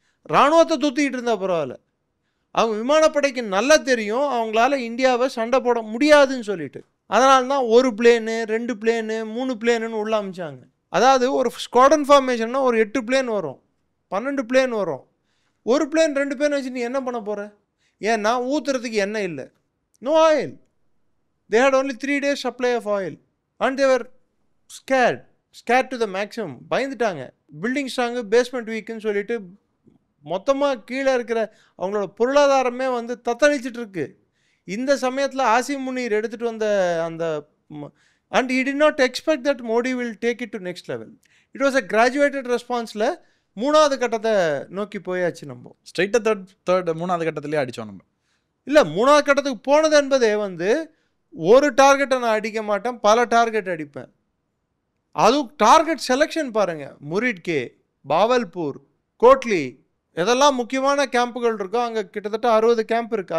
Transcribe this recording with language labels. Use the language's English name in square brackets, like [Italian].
[Tamil] இராணுவத்தை தொத்திக்கிட்டு இருந்தால் பரவாயில்ல, அவங்க விமானப்படைக்கு நல்லா தெரியும் அவங்களால இந்தியாவை சண்டை போட முடியாதுன்னு சொல்லிட்டு. அதனால தான் 1 பிளேனு 2 பிளேனு 3 பிளேனுன்னு உள்ள அமைச்சாங்க. அதாவது ஒரு ஸ்குவாட்ரன் ஃபார்மேஷன்னா ஒரு 8 பிளேன் வரும், 12 பிளேன் வரும். 1 பிளேன் 2 பிளேன் வச்சு நீ என்ன பண்ண போகிற? ஏன்னா ஊற்றுறதுக்கு எண்ணெய் இல்லை, [English] No oil. They had only 3 days supply of oil and they were scared to the maximum. [Tamil] பயந்துட்டாங்க. பில்டிங் ஸ்ட்ராங்கு, பேஸ்மெண்ட் வீக்குன்னு சொல்லிட்டு மொத்தமாக கீழே இருக்கிற அவங்களோட பொருளாதாரமே வந்து தத்தளிச்சிட்டு இருக்கு. இந்த சமயத்தில் ஆசிம் முனீர் எடுத்துகிட்டு வந்த அந்த [English] and he did not expect that Modi will take it to next level. It was a graduated responseல [Tamil] 3வது கட்டத்தை நோக்கி போயாச்சு. நம்ம ஸ்ட்ரைட்டாக 3வது கட்டத்திலே அடித்தோம். நம்ம இல்லை 3வது கட்டத்துக்கு போனது என்பதே வந்து ஒரு டார்கெட்டை நான் அடிக்க மாட்டேன், பல டார்கெட் அடிப்பேன். அதுவும் டார்கெட் செலெக்ஷன் பாருங்கள். முரிட்கே, பாவல்பூர், கோட்லி, எதெல்லாம் முக்கியமான கேம்புகள் இருக்கோ அங்கே கிட்டத்தட்ட 60 கேம்ப் இருக்குது.